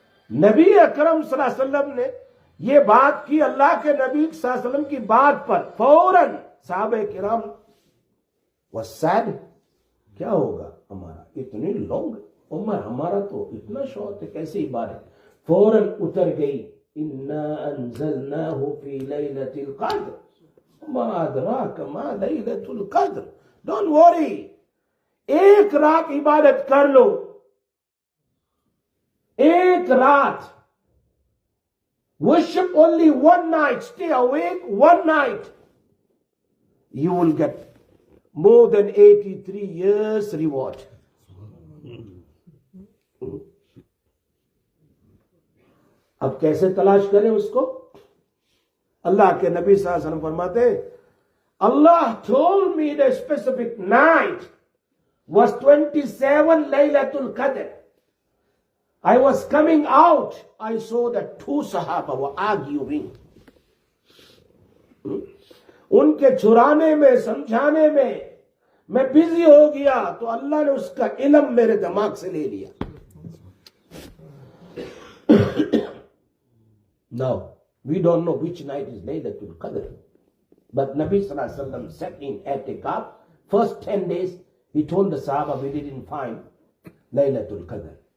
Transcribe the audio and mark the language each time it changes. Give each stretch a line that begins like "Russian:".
Urdu: نبی اکرم صلی اللہ علیہ وسلم نے یہ بات کی, اللہ کے نبی صلی اللہ علیہ وسلم کی بات پر فوراً صحابہ کرام
English: was sad,
Urdu: کیا ہوگا ہمارا اتنی لانگ عمر, ہمارا تو اتنا شوق ہے کیسے عبادت, فوراً اتر گئی
Arabic: انا انزلناہ فی لیلۃ القدر
Urdu: ما ادراک ما لیلۃ القدر.
English: don't worry,
Urdu: ایک رات عبادت کر لو, ایک رات,
English: worship only one night, stay awake one night, you will get more than 83 years reward.
Urdu: اب کیسے تلاش کریں اس کو؟ اللہ کے نبی صلی اللہ علیہ وسلم فرماتے ہیں
English: Allah told me the specific night was 27 Laylatul Qadr. I was coming out, I saw that 2 Sahaba were arguing.
Urdu: ان کے چھڑانے میں سمجھانے میں میں بزی ہو گیا تو اللہ نے اس کا علم میرے دماغ سے لے لیا.
English: Now, we don't know which night is Laylatul Qadr. But Nabi Sallallahu Alaihi Wasallam sat in I'tikaf. First 10 days, he told the Sahaba, we didn't find Laylatul Qadr.